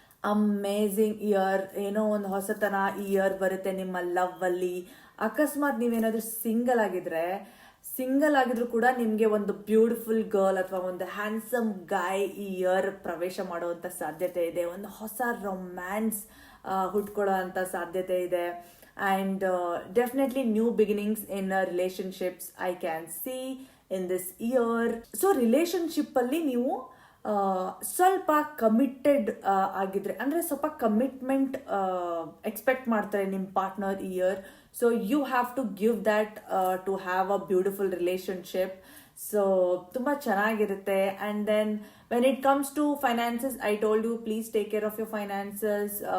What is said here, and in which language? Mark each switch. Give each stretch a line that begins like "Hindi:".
Kannada: Amazing year, ಏನೋ ಒಂದು ಹೊಸತನ ಈ ಇಯರ್ ಬರುತ್ತೆ ನಿಮ್ಮ ಲವ್ ಅಲ್ಲಿ. ಅಕಸ್ಮಾತ್ ನೀವೇನಾದ್ರೂ ಸಿಂಗಲ್ ಆಗಿದ್ರೆ ಸಿಂಗಲ್ ಆಗಿದ್ರು ಕೂಡ ನಿಮಗೆ ಒಂದು ಬ್ಯೂಟಿಫುಲ್ ಗರ್ಲ್ ಅಥವಾ ಒಂದು ಹ್ಯಾಂಡ್ಸಮ್ ಗಾಯ್ ಈ ಇಯರ್ ಪ್ರವೇಶ ಮಾಡುವಂತ ಸಾಧ್ಯತೆ ಇದೆ. ಒಂದು ಹೊಸ ರೊಮ್ಯಾನ್ಸ್ ಹುಟ್ಕೊಳ್ಳೋ ಅಂತ ಸಾಧ್ಯತೆ ಇದೆ.
English: And definitely new beginnings in relationships I can see in this year.
Kannada: So relationship ಅಲ್ಲಿ ನೀವು ಸ್ವಲ್ಪ ಕಮಿಟೆಡ್ ಆಗಿದ್ರೆ, ಅಂದರೆ ಸ್ವಲ್ಪ ಕಮಿಟ್ಮೆಂಟ್ ಎಕ್ಸ್ಪೆಕ್ಟ್ ಮಾಡ್ತಾರೆ ನಿಮ್ಮ partner year.
English: So you have to give that to have a beautiful relationship.
Kannada: So ತುಂಬ ಚೆನ್ನಾಗಿರುತ್ತೆ.
English: And then when it comes to finances, I told you please take care of your finances.